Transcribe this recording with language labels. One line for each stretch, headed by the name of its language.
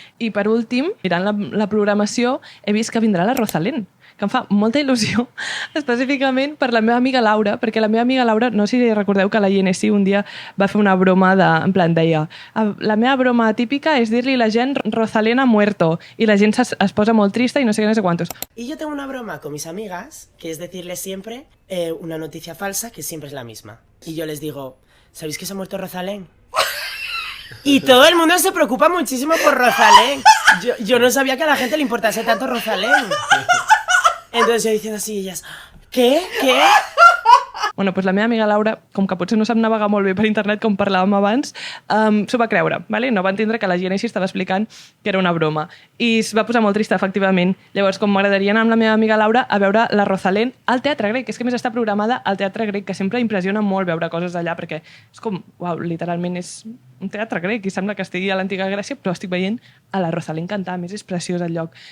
Catalan: I per últim, mirant la programació, he vist que vindrà la Rosalén, que em fa molta il·lusió, específicament per la meva amiga Laura, perquè la meva amiga Laura, no sé si recordeu que la INC un dia va fer una broma en plan deia, la meva broma típica és dir-li a la gent
Spanish: Rosalén ha muerto,
Catalan: i la gent es posa molt trista i no sé què, no sé quantos.
Spanish: Y yo tengo una broma con mis amigas, que es decirles siempre una noticia falsa que siempre es la misma. Y yo les digo, ¿sabéis que se ha muerto Rosalén? Y todo el mundo se preocupa muchísimo por Rosalén. Yo no sabía que a la gente le importase tanto Rosalén. Entonces yo diciendo así, ellas, ¿qué?
Catalan: Bueno, doncs la meva amiga Laura, com que potser no sap navegar molt bé per internet com parlàvem abans, s'ho va creure, ¿vale? No va entendre que la gent així estava explicant que era una broma. I es va posar molt trista, efectivament. Llavors, com m'agradaria anar amb la meva amiga Laura a veure la Rosalén al Teatre Grec, que és que més està programada al Teatre Grec, que sempre impressiona molt veure coses allà, perquè és com, uau, literalment és un teatre grec i sembla que estigui a l'antiga Grècia, però estic veient a la Rosalén cantar, a més és preciós el lloc.